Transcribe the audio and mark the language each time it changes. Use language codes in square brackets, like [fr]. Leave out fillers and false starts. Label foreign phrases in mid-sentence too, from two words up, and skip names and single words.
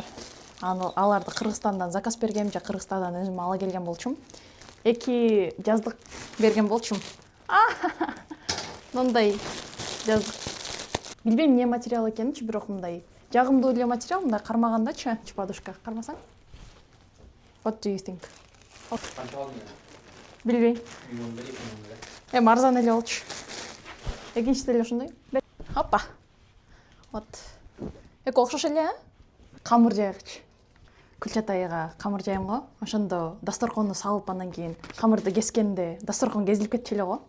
[ky] Аларды Кыргызстандан заказ бергем же Кыргызстандан өзүм ала келген болчумун. 2 жаздык берген болчумун. Мындай жаздык. Билбейм эмне материал экенинчи, бирок мындай жагымдуу эле материал, мындай кармагандачы, подушка. Кармасаң? [en] What do you think? [ky] Канча алдың? Билбейм. Эми арзан эле болчу. Экинчиси деле ушундай. Опа. Вот. Эки окшош эле, камыр жайгыч. Күлчатайга камыр жайым го. Ошондо дасторконду салып, андан кийин камырды кескенде дасторкон кезилип кетчү эле го.